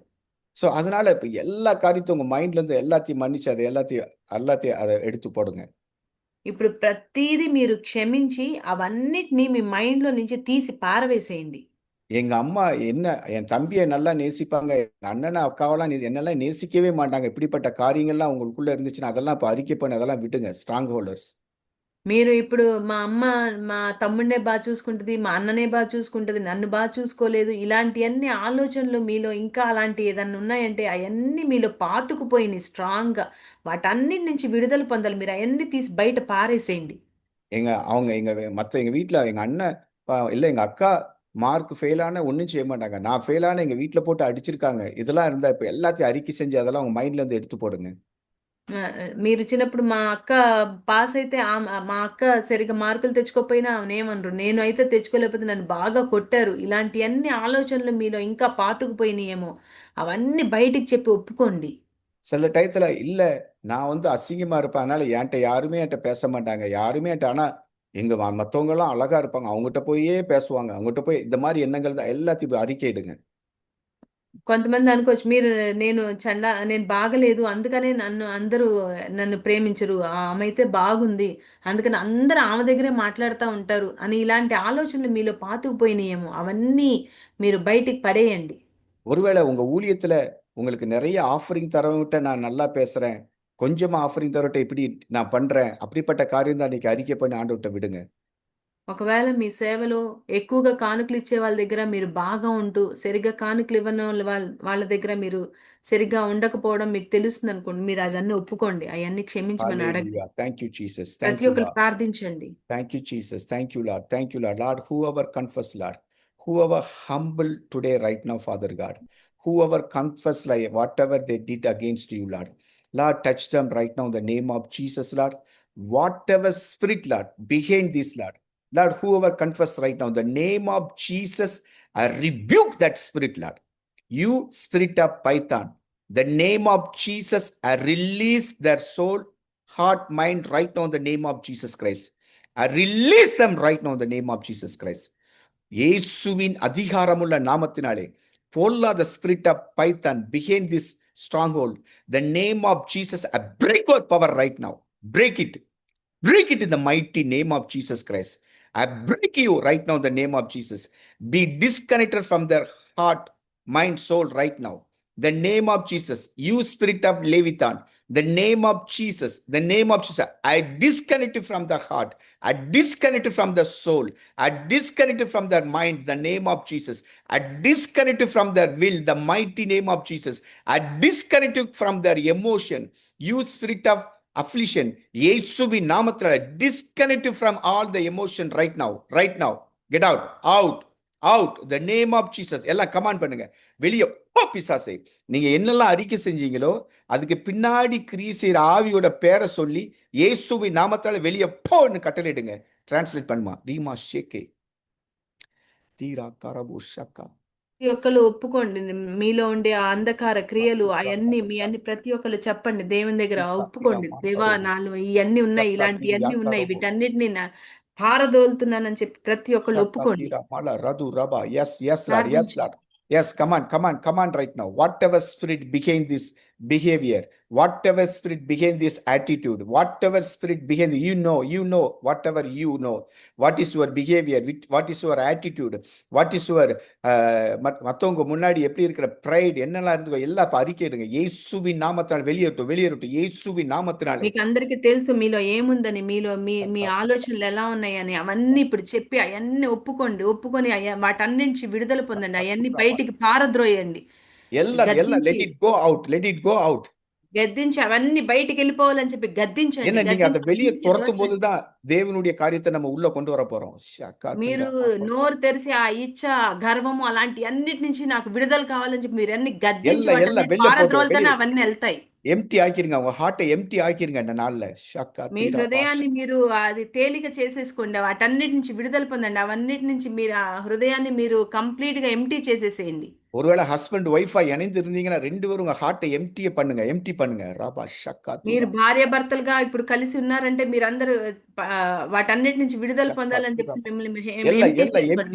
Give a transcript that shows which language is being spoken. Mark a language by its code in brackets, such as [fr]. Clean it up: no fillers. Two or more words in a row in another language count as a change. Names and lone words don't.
[ta] சோ அதனால இப்ப எல்லா காரியத்தையும் உங்க மைண்ட்ல இருந்து எல்லாத்தையும் மன்னிச்சு அதை எல்லாத்தையும் எல்லாத்தையும் அதை எடுத்து போடுங்க. [te] ఇప్పుడు ప్రతీది మీరు క్షమించి అవన్నిటిని మీ మైండ్‌లో నుంచి తీసి పారవేసేయండి. [ta] எங்க அம்மா என் தம்பியை நல்லா நேசிப்பாங்க. எங்க அண்ணனை அக்காவெல்லாம் என்னெல்லாம் நேசிக்கவே மாட்டாங்க. இப்படிப்பட்ட காரியங்கள்லாம் உங்களுக்குள்ள இருந்துச்சுன்னா அதெல்லாம் இப்ப அறிக்கை பண்ணி அதெல்லாம் விட்டுங்க. [en] strong holders. [te] మీరు ఇప్పుడు మా అమ్మ మా తమ్ముడినే చూసుకుంటది, మా అన్ననే చూసుకుంటది, నన్ను చూసుకోలేదు. ఇలాంటియన్ని ఆలోచనలు మీలో ఇంకా అలాంటి ఏదన్నా ఉన్నాయంటే అయన్నీ మీలో పాతుకుపోయినాయి స్ట్రాంగ్‌గా. వాటన్నిటి నుంచి విడుదల పొందాలి. మీరు అయన్నీ తీసి బయట పారేసేయండి. [ta] எங்க வீட்ல எங்க அண்ணன் இல்ல எங்க அக்கா மார்க் ஃபெயில் ஆனா ஒண்ணும் செய்ய மாட்டாங்க. நான் ஃபெயில் ஆனா எங்க வீட்ல போட்டு அடிச்சிருக்காங்க. இதெல்லாம் இருந்தா இப்ப எல்லாத்தையும் அறிக்கை செஞ்சு அதெல்லாம் உங்க மைண்ட்ல இருந்து எடுத்து போடுங்க. [te] మీరు చిన్నప్పుడు మా అక్క పాస్ అయితే మా అక్క సరిగ్గా మార్కులు తెచ్చుకోకపోయినా ఆమెనేమనరు. నేను అయితే తెచ్చుకోలేకపోతే నన్ను బాగా కొట్టారు. ఇలాంటియన్ని ఆలోచనలు మీలో ఇంకా పాతుకుపోయినాయేమో అవన్నీ బయటికి చెప్పి ఒప్పుకోండి. [ta] சில டயத்துல இல்ல நான் அசிங்கமா இருப்பேன். அதனால யாருமே என்கிட்ட பேச மாட்டாங்க. யாருமே ஆனா மத்தவங்க எல்லாம் அழகா இருப்பாங்க. அவங்ககிட்ட போயே பேசுவாங்க. அவங்ககிட்ட போய் இந்த மாதிரி எண்ணங்கள் தான் எல்லாத்தையும் அறிக்கையிடுங்க. [te] కొంతమంది అనుకోవచ్చు మీరు నేను బాగలేదు అందుకనే అందరూ నన్ను ప్రేమించరు. ఆమె అయితే బాగుంది అందుకని అందరూ ఆమె దగ్గరే మాట్లాడుతూ ఉంటారు అని ఇలాంటి ఆలోచనలు మీలో పాతుకుపోయినాయేమో అవన్నీ మీరు బయటికి పడేయండి. [ta] ஒருவேளை உங்க ஊழியத்துல உங்களுக்கு நிறைய ஆஃபரிங் தரவிட்ட நான் நல்லா பேசுறேன், கொஞ்சமா ஆஃபரிங் தரவிட்ட இப்படி நான் பண்றேன், அப்படிப்பட்ட காரியம் தான் இன்னைக்கு அறிக்கை பண்ணி ஆண்டவர்கிட்ட விடுங்க. [te] ఒకవేళ మీ సేవలో ఎక్కువగా కానుకలు ఇచ్చే వాళ్ళ దగ్గర మీరు బాగా ఉంటూ సరిగ్గా కానుకలు ఇవ్వని వాళ్ళ దగ్గర మీరు సరిగ్గా ఉండకపోవడం మీకు తెలుస్తుంది అనుకోండి. మీరు అదన్నీ ఒప్పుకోండి. అవన్నీ క్షమించమని అడగండి. [en] Hallelujah. Thank you, Jesus. Thank [te] ప్రతి [en] you, [te] ఒక్కరు [en] Lord. [te] ప్రార్థించండి. [en] Thank you, Jesus. Thank you, Lord. Thank you, Lord. Lord, whoever confess, Lord, whoever humble today, right now, Father God, whoever confess like whatever they did against you, Lord, Lord, touch them right now in the name of Jesus, Lord. Whatever spirit, Lord, behind this, Lord, whoever confess right now in the name of Jesus, I rebuke that spirit, Lord. You spirit of Python, the name of Jesus, I release their soul, heart, mind right now in the name of Jesus Christ. I release them right now in the name of Jesus Christ. [ta] இயேசுவின் அதிகாரமுள்ள நாமத்தினாலே பொல்லாத [en] spirit of Python behind this stronghold, the name of Jesus, I break your power right now. Break it. Break it in the mighty name of Jesus Christ. I break you right now in the name of Jesus. Be disconnected from their heart, mind, soul right now. The name of Jesus, you spirit of Leviathan, the name of Jesus, the name of Jesus, I disconnect you from their heart. I disconnect you from their soul. I disconnect you from their mind, the name of Jesus. I disconnect you from their will, the mighty name of Jesus. I disconnect you from their emotion. You spirit of affliction, [ta] இயேசுவின் நாமத்தினால [en] disconnect you from all the emotion right now. Get out. out the name of Jesus. [ta] எல்லாம் கமாண்ட் பண்ணுங்க, வெளியே போ பிசாசே. நீங்க என்னெல்லாம் அறிக்கை செஞ்சீங்களோ அதுக்கு பின்னாடி கிரியை செய்யற ஆவியோட பேரை சொல்லி இயேசுவின் நாமத்தால வெளியே போன்னு கட்டளையிடுங்க. டிரான்ஸ்லேட் பண்ணுமா. ரீமா ஷேகே தீரா கரபு ஷக்கா. [te] ప్రతి ఒక్కళ్ళు ఒప్పుకోండి. మీలో ఉండే ఆ అంధకార క్రియలు అవన్నీ మీ అన్ని ప్రతి ఒక్కళ్ళు చెప్పండి దేవుని దగ్గర ఒప్పుకోండి. దేవా నాలో ఇవన్నీ ఉన్నాయి, ఇలాంటివన్నీ ఉన్నాయి, వీటన్నిటిని పారదోలుతున్నానని చెప్పి ప్రతి ఒక్కళ్ళు ఒప్పుకోండి. Mala, Radu, Rabba. [en] Yes, yes, Lord. Yes, [te] ప్రార్థించండి. [en] Lord. Yes, come on right now. Whatever spirit behind this behavior, whatever spirit behind this attitude, whatever spirit behind, you know, whatever you know, what is your behavior, what is your attitude, what is your [ta] மத்தவங்க முன்னாடி எப்படி இருக்கிற [en] pride, [ta] என்னெல்லாம் இருந்தோ எல்லாம் அறிக்கையிடுங்க. இயேசுவின் நாமத்தால் வெளியேறட்டும் இயேசுவின் நாமத்தினாலே. [te] మీకు అందరికీ తెలుసు మీలో ఏముందని, మీలో మీ ఆలోచనలు ఎలా ఉన్నాయని. అవన్నీ ఇప్పుడు చెప్పి అవన్నీ ఒప్పుకొని వాటన్నించి విడుదల పొందండి. అవన్నీ బయటికి పారద్రోయండి. [en] எல்லாம் let it go out. [te] గద్దించి అవన్నీ బయటికి వెళ్ళిపోవాలని చెప్పి గద్దించండి. [ta] ஏன்னா நீங்க அதை வெளியே துரத்தும் [te] గద్దించి [ta] போதுதான் தேவனுடைய காரியத்தை நம்ம உள்ள கொண்டு வர போறோம். [te] మీరు నోరు తెరిచి ఆ ఇచ్చ, గర్వము అలాంటి అన్నిటి నుంచి నాకు విడుదల కావాలని చెప్పి మీరు అన్ని గద్దించి [ta] எல்லாம் [te] వాటన్నిటి [ta] வெளியே [te] పారద్రోలుతూనే అవన్నీ వెళ్తాయి. [ta] எம்டி ஆக்கிருங்க, உங்க ஹார்ட்டை எம்டி ஆக்கிருங்க இந்த நாள்ல. [te] మీ హృదయాన్ని మీరు అది తేలిక చేసేసుకోండి. వాటన్నిటి నుంచి విడుదల పొందండి. అవన్నిటి నుంచి మీరు ఆ హృదయాన్ని మీరు కంప్లీట్ గా ఎంటీ చేసేసేయండి. [ta] ஒருவேளை [en] husband wife [ta] இணைந்து இருந்தீங்கன்னா ரெண்டு பேரும் உங்க ஹார்ட்டை எம்டி பண்ணுங்க. ராபா ஷக்கா [te] మీరు భార్య భర్తలుగా ఇప్పుడు కలిసి ఉన్నారంటే మీరందరూ వాటన్నిటి నుంచి విడుదల పొందాలని చెప్పి మిమ్మల్ని మీరు empty చేసుకోండి.